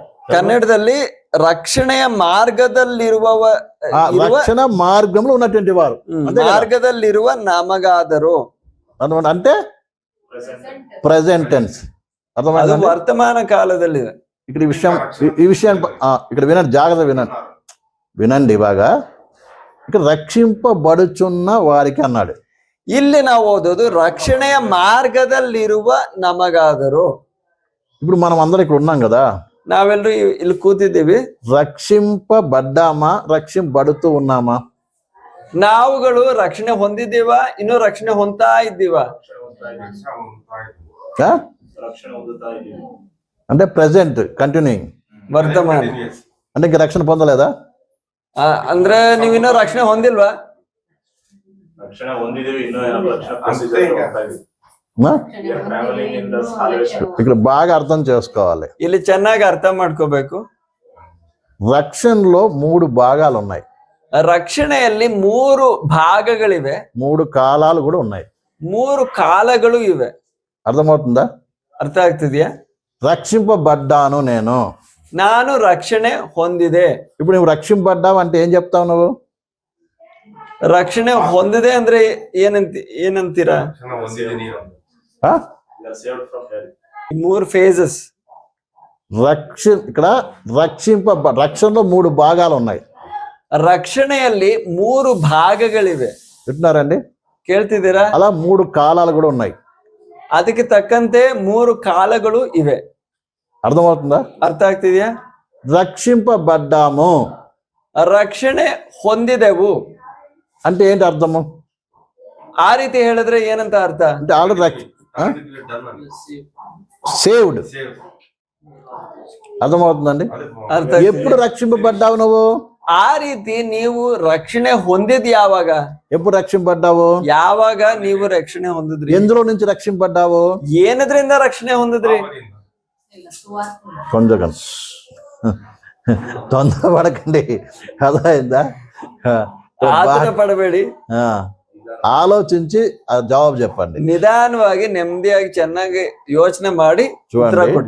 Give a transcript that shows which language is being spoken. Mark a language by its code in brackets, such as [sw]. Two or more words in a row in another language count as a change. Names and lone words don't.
[kn] ಕನ್ನಡದಲ್ಲಿ ರಕ್ಷಣೆಯ ಮಾರ್ಗದಲ್ಲಿರುವ [te] రక్షణ మార్గంలో ఉన్నటువంటి వారు, [kn] ಮಾರ್ಗದಲ್ಲಿರುವ ನಮಗಾದರು [te] అంటే [en] present tense. [kn] ಅದು ವರ್ತಮಾನ ಕಾಲದಲ್ಲಿದೆ. [te] ఇక్కడ ఈ విషయాన్ని ఇక్కడ వినండి, జాగ్రత్త వినండి బాగా. ఇక్కడ రక్షింపబడుచున్న వారికి అన్నాడు. [kn] ಇಲ್ಲಿ ನಾವು ಓದೋದು ರಕ್ಷಣೆಯ ಮಾರ್ಗದಲ್ಲಿರುವ ನಮಗಾದರು. [te] ఇప్పుడు మనం అందరం ఇక్కడ ఉన్నాం కదా, [kn] ನಾವೆಲ್ಲರೂ ಇಲ್ಲಿ ಕೂತಿದ್ದೀವಿ. [te] రక్షింపబడ్డామా, రక్షింపబడుతూ ఉన్నామా? [kn] ನಾವುಗಳು ರಕ್ಷಣೆ ಹೊಂದಿದ್ದೀವಾ, ಇನ್ನೂ ರಕ್ಷಣೆ ಹೊಂದ್ತಾ ಇದ್ದೀವಾ? [te] అంటే [en] present continuing, [kn] ವರ್ತಮಾನ. [te] అంటే ఇంక రక్షణ పొందలేదా? [kn] ಅಂದ್ರೆ ನೀವಿನ್ನೂ ರಕ್ಷಣೆ ಹೊಂದಿಲ್ವಾ? [te] ఇక్కడ బాగా అర్థం చేసుకోవాలి. [kn] ಇಲ್ಲಿ ಚೆನ್ನಾಗಿ ಅರ್ಥ ಮಾಡ್ಕೋಬೇಕು. [te] రక్షణలో 3 భాగాలు ఉన్నాయి. [kn] ರಕ್ಷಣೆಯಲ್ಲಿ 3 ಭಾಗಗಳಿವೆ. [te] 3 కాలాలు కూడా ఉన్నాయి. [kn] 3 ಕಾಲಗಳು ಇವೆ. [te] అర్థమవుతుందా? [kn] ಅರ್ಥ ಆಗ್ತಿದ್ಯಾ? [te] రక్షింపబడ్డాను నేను, [kn] ನಾನು ರಕ್ಷಣೆ ಹೊಂದಿದೆ. [te] ఇప్పుడు నువ్వు రక్షింపబడ్డావు అంటే ఏం చెప్తావు నువ్వు? [kn] ರಕ್ಷಣೆ ಹೊಂದಿದೆ ಅಂದ್ರೆ ಏನಂತೀರಾ? 3 ಫೇಸಸ್. [te] ఇక్కడ రక్షణలో 3 భాగాలు ఉన్నాయి. [kn] ರಕ್ಷಣೆಯಲ್ಲಿ 3 ಭಾಗಗಳಿವೆ. [te] వింటున్నారండి? [kn] ಕೇಳ್ತಿದ್ದೀರಾ? [te] అలా 3 కాలాలు కూడా ఉన్నాయి. [kn] ಅದಕ್ಕೆ ತಕ್ಕಂತೆ 3 ಕಾಲಗಳು ಇವೆ. [te] అర్థమవుతుందా? [kn] ಅರ್ಥ ಆಗ್ತಿದ್ಯಾ? [te] రక్షింపబడ్డాము, [kn] ರಕ್ಷಣೆ ಹೊಂದಿದೆವು [te] అంటే ఏంటి అర్థము? [kn] ಆ ರೀತಿ ಹೇಳಿದ್ರೆ ಏನಂತ ಅರ್ಥ? [te] అంటే [en] already saved. [te] అర్థమవుతుందండి? [kn] ಅರ್ಥ. [te] ఎప్పుడు రక్షింపబడ్డావు నువ్వు? [kn] ಆ ರೀತಿ ನೀವು ರಕ್ಷಣೆ ಹೊಂದಿದ್ ಯಾವಾಗ? [te] ఎప్పుడు రక్షింపబడ్డావు? [kn] ಯಾವಾಗ ನೀವು ರಕ್ಷಣೆ ಹೊಂದಿದ್ರಿ? [te] ఎందులో నుంచి రక్షింపబడ్డావు? [kn] ಏನದ್ರಿಂದ ರಕ್ಷಣೆ ಹೊಂದಿದ್ರಿ? [te] కొంచెం తొందరపడకండి, అర్థమైందా? [kn] ಆತುರ ಪಡಬೇಡಿ, [te] ఆలోచించి జవాబు చెప్పండి. [kn] నిదానವಾಗಿ నెమ్మదిಯಾಗಿ ಚೆನ್ನಾಗಿ ಯೋಚನೆ ಮಾಡಿ ಉತ್ತರ ಕೊಡಿ.